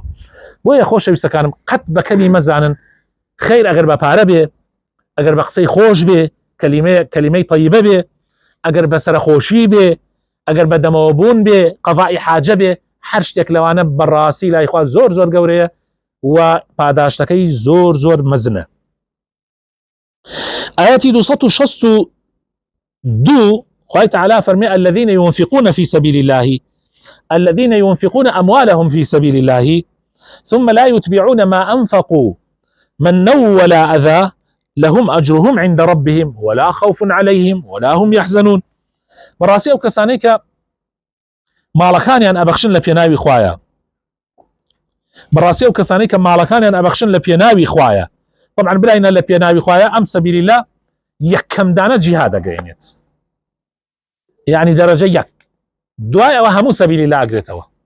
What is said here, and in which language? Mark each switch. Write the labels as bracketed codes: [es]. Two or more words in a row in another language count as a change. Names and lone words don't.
[ckb] بۆیە خۆشەویستەکانم قەت بەکەمی مەزانن خەیر ئەگەر بە پارە بێ، ئەگەر بە قسەی خۆش بێ، کەلیمەی طەیبە بێ، ئەگەر بە سەرخۆشی بێ، ئەگەر بە دەمەوە بوون بێ، قەضای حاجە بێ، هەر شتێک لەوانە بەڕاستی لای خوا زۆر گەورەیە و پاداشتەکەی زۆر مەزنە. [ar] آياتي 262 [ckb] خوای تعالی فەرمێ [ar] الذين ينفقون في سبيل الله الذين ينفقون أموالهم في سبيل الله ثم لا يتبعون ما أنفقوا من ولا أذى لهم أجرهم عند ربهم ولا خوف عليهم ولا هم يحزنون. [ckb] بەڕاستی ئەو کەسانەی کە ماڵەکانیان ئەبەخشن لە پێناوی خوایە، بەڕاستی ئەو کەسانەی کە ماڵەکانیان ئەبەخشن لە پێناوی خوایە، طبعا براینە لە پێناوی خوایە ئەم سەبیلی لە یەکەم دانە جیهاد دەگەێنێت، یعنی دەرەجە یەک، دوای ئەوە هەموو سەبیلی لا ئەگرێتەوە،